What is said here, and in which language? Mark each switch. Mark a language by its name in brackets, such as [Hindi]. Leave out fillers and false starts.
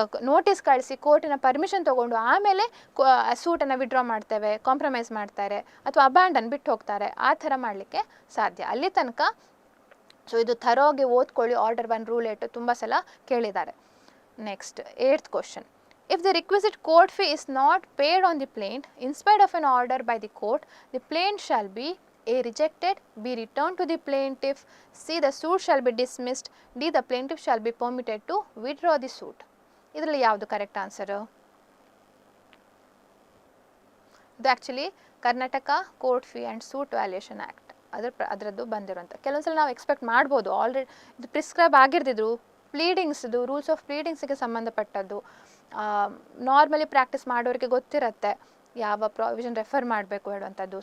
[Kannada] Notice ಕಳಿಸಿ ಕೋರ್ಟಿನ permission ತೊಗೊಂಡು ಆಮೇಲೆ ಸೂಟನ್ನು ವಿಡ್ರಾ ಮಾಡ್ತೇವೆ, ಕಾಂಪ್ರಮೈಸ್ ಮಾಡ್ತಾರೆ ಅಥವಾ ಅಬ್ಯಾಂಡನ್ ಬಿಟ್ಟು ಹೋಗ್ತಾರೆ. ಆ ಥರ ಮಾಡಲಿಕ್ಕೆ ಸಾಧ್ಯ. ಅಲ್ಲಿ ತನಕ ಸೊ ಇದು ಥರೋಗೆ ಓದ್ಕೊಳ್ಳಿ. ಆರ್ಡರ್ 1 ರೂಲ್ 8 ತುಂಬ ಸಲ ಕೇಳಿದ್ದಾರೆ. Next 8th question. [English] If the requisite court fee is not paid on the plaint in spite of an order by the court, the plaint shall be A. rejected, B. returned to the plaintiff, C. the suit shall be dismissed, D. the plaintiff shall be permitted to withdraw the suit. [Kannada] ಇದರಲ್ಲಿ ಯಾವುದು correct answer? ಇದು actually Karnataka court fee and suit valuation act ಅದರದ್ದು ಬಂದಿರೋಂಥ. ಕೆಲವೊಂದ್ಸಲ ನಾವು expect ಮಾಡ್ಬೋದು already ಇದು prescribe ಆಗಿರ್ತಿದ್ರು. ಪ್ಲೀಡಿಂಗ್ಸ್ದು rules of ಪ್ಲೀಡಿಂಗ್ಸಿಗೆ ಸಂಬಂಧಪಟ್ಟದ್ದು normally practice ಮಾಡೋರಿಗೆ ಗೊತ್ತಿರುತ್ತೆ ಯಾವ ಪ್ರಾವಿಷನ್ ರೆಫರ್ ಮಾಡಬೇಕು ಹೇಳುವಂಥದ್ದು.